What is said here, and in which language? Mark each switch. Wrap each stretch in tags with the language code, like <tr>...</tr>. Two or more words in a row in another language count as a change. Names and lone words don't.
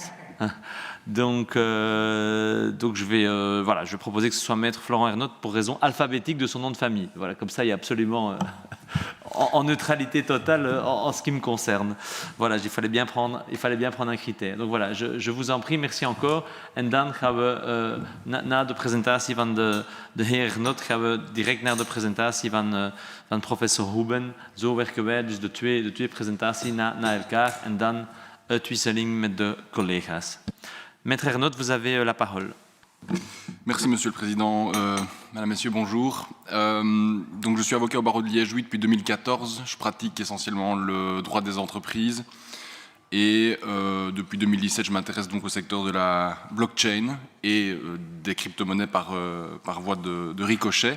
<fr>Donc je vais proposer que ce soit maître Florent Ernotte pour raison alphabétique de son nom de famille. Voilà, comme ça, il y a absolument en neutralité totale en ce qui me concerne. Voilà, il fallait bien prendre un critère. Donc voilà, je vous en prie, merci encore.</fr> <nl>En dan gaan we na de presentatie van de heer Ernotte gaan we direct naar de presentatie van professor Houben. Zo werken wij dus de twee presentaties na elkaar en dan uitwisseling met de collega's.</nl> <fr>Maître Ernotte, vous avez la parole. Merci Monsieur le Président. Madame, Messieurs, bonjour. Donc je suis avocat au barreau de Liège depuis 2014. Je pratique essentiellement le droit des entreprises. Et depuis 2017, je m'intéresse donc au secteur de la blockchain et des crypto-monnaies par voie de ricochet.</fr>